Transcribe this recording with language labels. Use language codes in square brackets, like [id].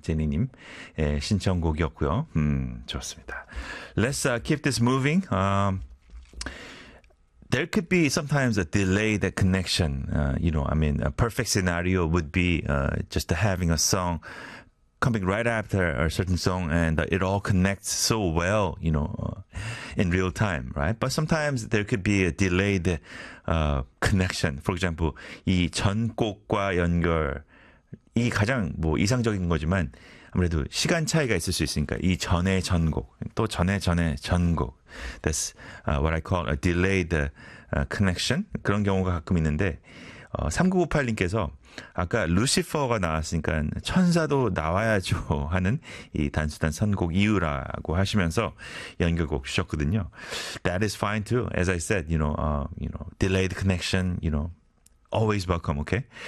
[ko] 제니님 예, 신청곡이었고요. 좋습니다. [en] Let's keep this moving. There could be sometimes a delay that connection. You know, I mean, a perfect scenario would be just having a song coming right after a certain song, and it all connects so well, you know, in real time, right? But sometimes there could be a delayed connection. For example, [ko] 이 전곡과 연결이 가장 뭐 이상적인 거지만 아무래도 시간 차이가 있을 수 있으니까 이 전의 전곡, 또 전의 전의 전곡. [en] That's what I call a delayed connection. [ko] 그런 경우가 가끔 있는데 3998님께서 아까 루시퍼가 나왔으니까 천사도 나와야죠 하는 이 단순한 선곡 이유라고 하시면서 연결곡 주셨거든요. [en] That is fine too. As I said, you know, delayed connection, you know, always welcome, okay?